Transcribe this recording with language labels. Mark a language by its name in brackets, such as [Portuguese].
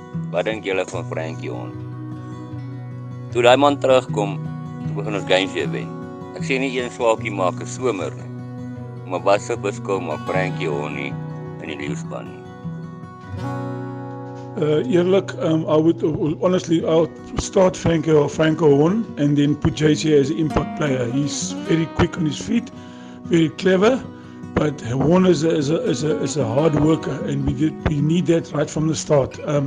[Afrikaans] Wat dink julle van Frankie Horn? Toe daai man terugkom, toe begin ons games weer wen. Ek sê nie een swaakie maak 'n somer nie. Maar wat se beskou maar Frankie Horn nie in die leeuspan nie. [English] Eerlik, I would honestly, I'll start Franco Horn and then put JC as an impact player. He's very quick on his feet, very clever, but Horn is a hard worker, and we need that right from the start.